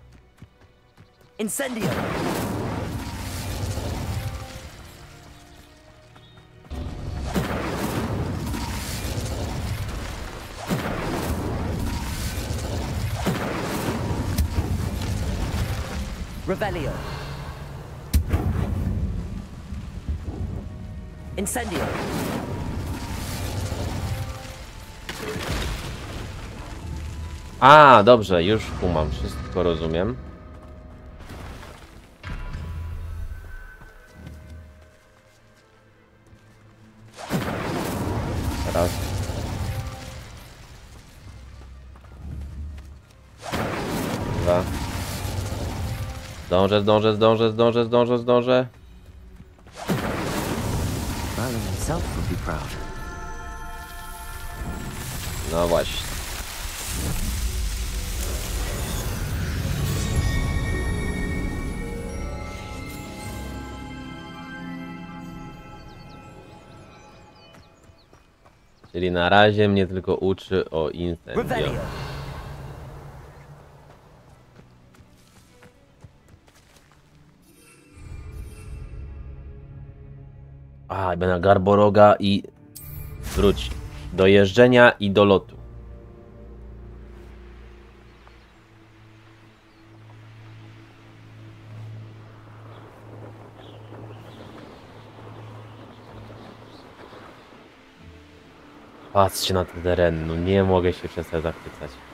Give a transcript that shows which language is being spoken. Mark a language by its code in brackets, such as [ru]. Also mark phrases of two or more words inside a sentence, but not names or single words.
[pl] Incendio. Revelio. Incendio. A, dobrze, już kumam, wszystko rozumiem. Teraz. Dwa. Zdążę. [en] Merlin himself would be proud. [pl] No właśnie. Czyli na razie mnie tylko uczy o incendio. Revelio. A, będę Garboroga i wróć. Do jeżdżenia i do lotu. Patrzcie na ten teren, no nie mogę się przestać zachwycać.